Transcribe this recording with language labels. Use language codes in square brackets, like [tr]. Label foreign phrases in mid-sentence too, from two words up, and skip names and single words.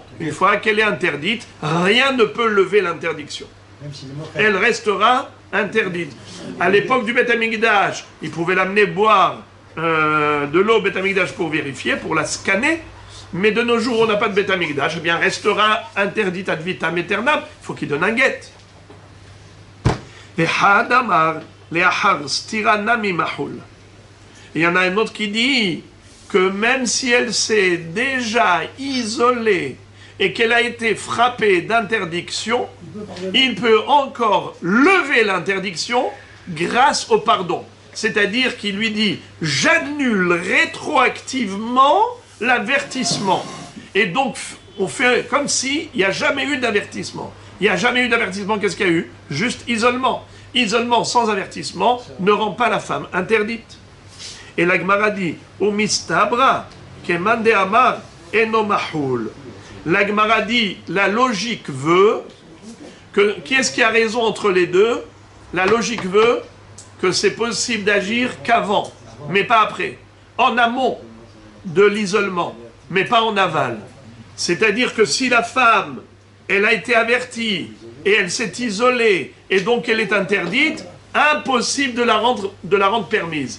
[fr] Une fois qu'elle est interdite, rien ne peut lever l'interdiction. Elle restera interdite. À l'époque du Beth Amikdash, ils pouvaient l'amener boire de l'eau au Beth Amikdash pour vérifier, pour la scanner, mais de nos jours on n'a pas de Beth Amikdash, eh bien restera interdite [la] ad vitam aeternam, [fr] il faut qu'il donne un guet. Il y en a un autre qui dit que même si elle s'est déjà isolée et qu'elle a été frappée d'interdiction, il peut encore lever l'interdiction grâce au pardon. C'est-à-dire qu'il lui dit « j'annule rétroactivement l'avertissement ». Et donc, on fait comme s'il n'y a jamais eu d'avertissement. Il n'y a jamais eu d'avertissement, qu'est-ce qu'il y a eu? Juste isolement. Isolement sans avertissement ne rend pas la femme interdite. Et la Gemara dit « [arc] ומסתברא כמאן דאמר אינו מוחל ». [fr] La Gemara dit « la logique veut que… » Qui est-ce qui a raison entre les deux? La logique veut que c'est possible d'agir qu'avant, mais pas après. En amont de l'isolement, mais pas en aval. C'est-à-dire que si la femme, elle a été avertie, et elle s'est isolée, et donc elle est interdite, impossible de la rendre permise.